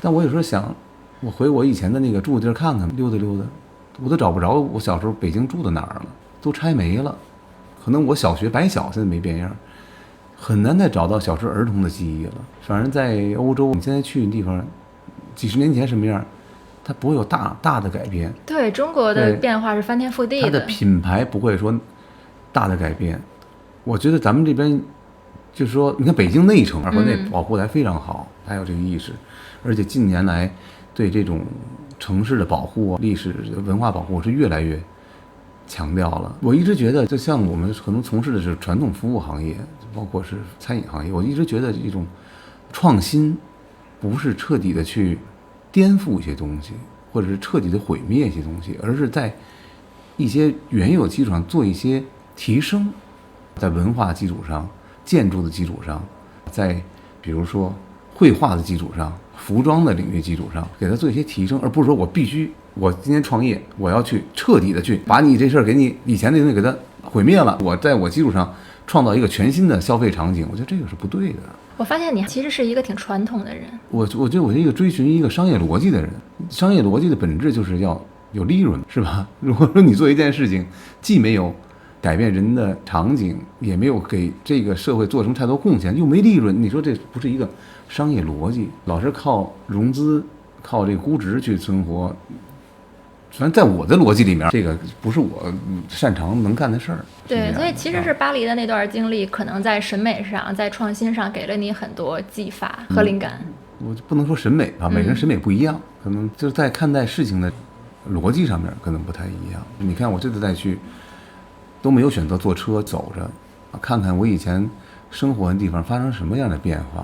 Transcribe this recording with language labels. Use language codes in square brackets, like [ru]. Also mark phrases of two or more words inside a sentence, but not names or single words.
[zh] 但我有時候想，我回我以前的那個住的地兒看看，溜达溜達，我都找不着我小時候北京住的哪兒了，都拆沒了。可能我小學白小現在沒變樣，很難再找到小時候兒童的記憶了。反正在歐洲，你現在去的地方，幾十年前什麼樣，它不會有大的改變。對，中國的變化是翻天覆地的。它的品牌不會說大的改變。我覺得咱們這邊就是說，你看北京內城和內保護得還非常好，還有這個意識，而且近年來對這種城市的保護、歷史文化保護是越來越強調了。我一直覺得，就像我們可能從事的是傳統服務行業，包括是餐飲行業，我一直覺得一種創新不是徹底的去顛覆一些東西，或者是徹底的毀滅一些東西，而是在一些原有基礎上做一些提升，在文化基礎上、建築的基礎上，在比如說繪畫的基礎上、服裝的領域基礎上，給它做一些提升，而不是說我今天創業，我要去徹底的去把你這事兒給你以前的东西給它毀滅了，我在我基礎上創造一個全新的消費場景，我覺得這個是不對的。我發現你其實是一個挺傳統的人。我覺得我是一個追尋一個商業邏輯的人。商業邏輯的本質就是要有利潤，是吧？如果說你做一件事情，既沒有改變人的場景，也沒有給這個社會做成太多貢獻，又沒利潤，你說這不是一個商業邏輯？老是靠融資、靠這個估值去存活，反正在我的邏輯裡面，這個不是我擅長能幹的事兒。對，所以其實是巴黎的那段經歷，可能在審美上、在創新上給了你很多激發和靈感。我不能說審美吧，每個人審美不一樣，可能就是在看待事情的邏輯上面可能不太一樣。你看我這次再去，都沒有選擇坐車走着，看看我以前生活的地方發生什麼樣的變化。